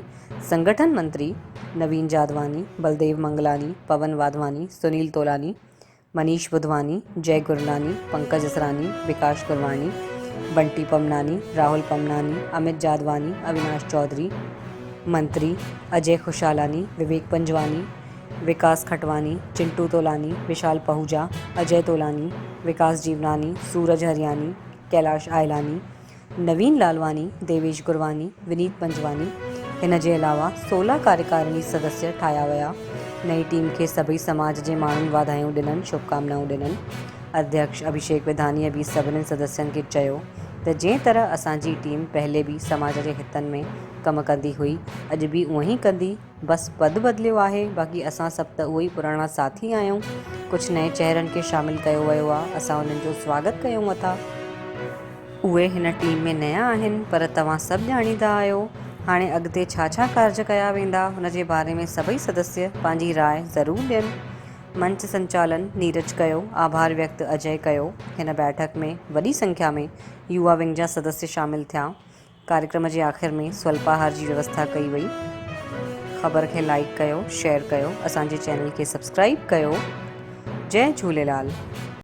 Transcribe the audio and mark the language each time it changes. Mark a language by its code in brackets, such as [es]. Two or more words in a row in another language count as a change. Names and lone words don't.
[sd] संगठन मंत्री नवीन जादवानी, बलदेव मंगलानी, पवन वाधवानी, सुनील तोलानी, मनीष बुधवानी, जय गुरनानी, पंकज असरानी, विकास गुरवानी, बंटी पमनानी, राहुल पमनानी, अमित जादवानी, अविनाश चौधरी, मंत्री अजय खुशालानी, विवेक पंजवानी, विकास खटवानी, चिंटू तोलानी, विशाल पहूजा, अजय तोलानी, विकास जीवनानी, सूरज हरियानी, कैलाश आयलानी, नवीन लालवानी, देवेश गुरवानी, विनीत पंजवानी। इन जे अलावा 16 कार्यकारिणी सदस्य ठाया विया। नई टीम के सभी समाज के माण्हुनि वाधायूं ॾिननि, शुभकामनाऊं ॾिननि। अध्यक्ष अभिषेक विधानीअ भी सभिनी सदस्यनि खे चयो त जंहिं तरह असांजी टीम पहले भी समाज के हितनि में कम कंदी हुई, अॼु भी उअं ई कंदी। बस पद बदिलियो आहे, बाक़ी असां सभु त उहे ई पुराणा साथी आहियूं। कुछ नए चेहरनि खे शामिल कयो वियो आहे, असां उन्हनि जो स्वागत कयूं था। उहे हिन टीम में नया आहिनि, पर तव्हां सभु ॼाणींदा आहियो। हाणे अॻिते छा छा कार्य कया वेंदा, हुन जे बारे में सभई सदस्य पंहिंजी राय ज़रूरु ॾियनि। मंच संचालन नीरज कयो, आभार व्यक्त अजय कयो। हिन बैठक में वॾी संख्या में युवा विंग जा सदस्य शामिल थिया। कार्यक्रम के आखिर में स्वल्पाहार की व्यवस्था कई वई। ख़बर के लाइक कयो, शेयर कयो, असांजे चैनल के सब्सक्राइब कयो। जय झूलेलाल।